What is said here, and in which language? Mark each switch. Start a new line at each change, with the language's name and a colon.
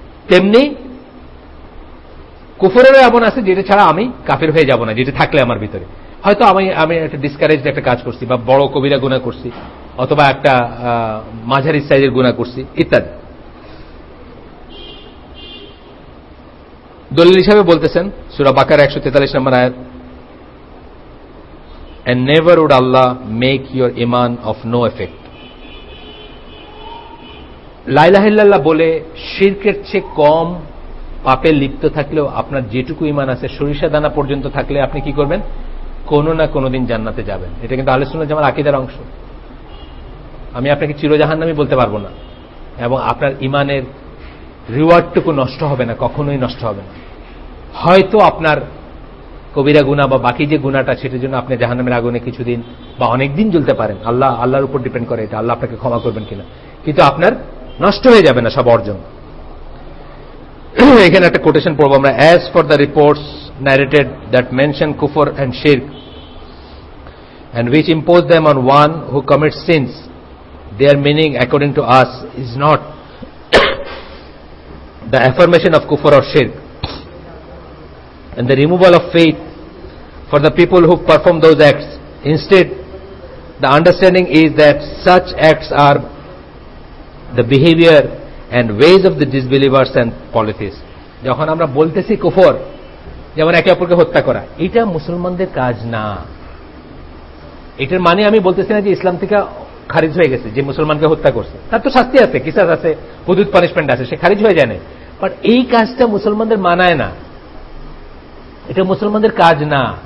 Bangla: তেমনি কুফরেরও এমন আছে যেটা ছাড়া আমি কাফের হয়ে যাব না, যেটা থাকলে আমার ভিতরে হয়তো আমি একটা ডিসকারেজ একটা কাজ করছি, বা বড় কবিরা গুনাহ করছি, অথবা একটা মাঝারি সাইজের গুনাহ করছি ইত্যাদি। দলিল হিসাবে বলতেছেন সূরা বাকারা 143 নম্বর আয়াত,
English: and never would Allah make your iman of no effect.
Bangla: লা ইলাহা ইল্লাল্লাহ বলে শিরকের চেয়ে কম পাপে লিপ্ত থাকলেও আপনার যেটুকু ঈমান আছে সরিষা দানা পর্যন্ত থাকলে আপনি কি করবেন, কোনো না কোনোদিন জান্নাতে যাবেন। এটা কিন্তু আহলে সুন্নাত জামার আকীদার অংশ। আমি আপনাকে চিরজাহান্নামী বলতে পারবো না, এবং আপনার ঈমানের রিওয়ার্ডটুকু নষ্ট হবে না, কখনোই নষ্ট হবে না। হয়তো আপনার কবিরা গুনাহ বা বাকি যে গুনাহটা, সেটার জন্য আপনি জাহান্নামের আগুনে কিছুদিন বা অনেকদিন জ্বলতে পারেন, আল্লাহর উপর ডিপেন্ড করে এটা, আল্লাহ আপনাকে ক্ষমা করবেন কিনা, কিন্তু আপনার নষ্ট হয়ে যাবে না সব অর্জন। এখানে একটা কোটেশন পড়বো আমরা,
English: As for the reports narrated that mention kufr and shirk and which impose them on one who commits sins, their meaning according to us is not the affirmation of kufr or shirk and the removal of faith for the people who perform those acts. Instead, the understanding is that such acts are the behavior and ways of the disbelievers and polytheists.
Bangla: যখন আমরা বলতেছি কুফর, যেমন একে অপরকে হত্যা করা, এটা মুসলমানদের কাজ না। এটার মানে আমি বলতেছি না যে ইসলাম থেকে খারিজ হয়ে গেছে, যে মুসলমানকে হত্যা করছে তার তো শাস্তি আছে, কিসাস আছে, হুদুদ পানিশমেন্ট আছে, সে খারিজ হয়ে যায় না। বাট এই কাজটা মুসলমানদের মানায় না, এটা মুসলমানদের কাজ না।